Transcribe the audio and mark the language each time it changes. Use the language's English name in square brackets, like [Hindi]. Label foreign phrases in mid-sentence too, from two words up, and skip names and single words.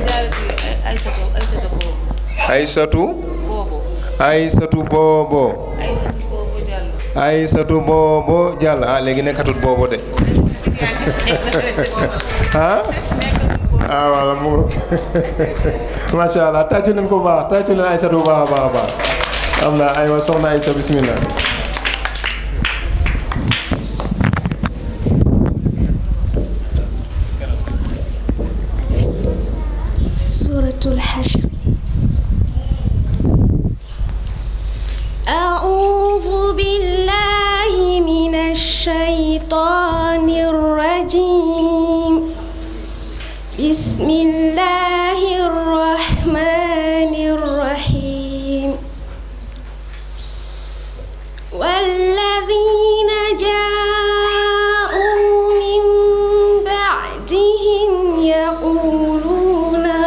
[Wolof] Aysatu Boobo Aysatu Boobo Jàll léegi nekkatut boobo de walla mu [Arabic] ما شاء الله [Wolof] tàccu leen ko baax tàccu leen Aysatu bu baax a baax a baax am na aywa soxna Aysa bismillah. [Arabic] Suratul Hashr. أعوذ بالله من الشيطان الرجيم بسم الله الرحمن الرحيم والذين جاءوا من بعدهم يقولون